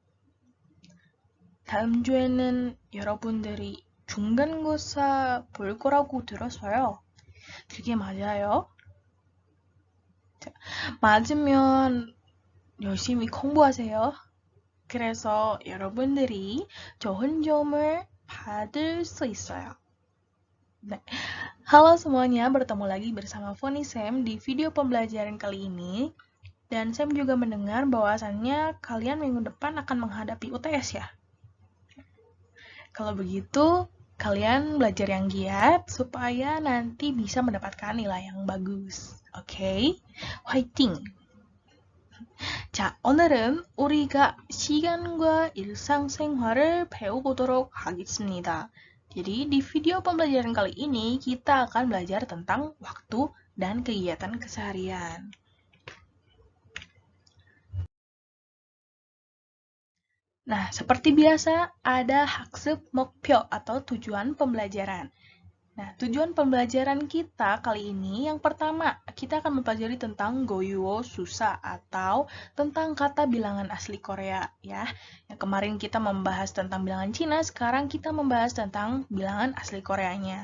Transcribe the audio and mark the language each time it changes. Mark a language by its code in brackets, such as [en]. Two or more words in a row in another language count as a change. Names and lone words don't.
[ko] 다음 주에는 여러분들이 중간고사 볼 거라고 들었어요. 그게 맞아요? 맞으면 열심히 공부하세요. 그래서 여러분들이 좋은 점을 받을 수 있어요. [id] Nah, halo semuanya, bertemu lagi bersama Foni Sam di video pembelajaran kali ini. Dan Sam juga mendengar bahwasannya kalian minggu depan akan menghadapi UTS ya. Kalau begitu, kalian belajar yang giat supaya nanti bisa mendapatkan nilai yang bagus. [ko] 오케이? 화이팅! 자, 오늘은 우리가 시간과 일상생활을 배워보도록 하겠습니다. [id] Jadi, di video pembelajaran kali ini, kita akan belajar tentang waktu dan kegiatan keseharian. Nah, seperti biasa, ada [ko] 학습 목표 [id] atau tujuan pembelajaran. Nah, tujuan pembelajaran kita kali ini yang pertama, kita akan mempelajari tentang [ko] 고유어 수사 [id] atau tentang kata bilangan asli Korea ya. Yang kemarin kita membahas tentang bilangan Cina, sekarang kita membahas tentang bilangan asli Koreanya.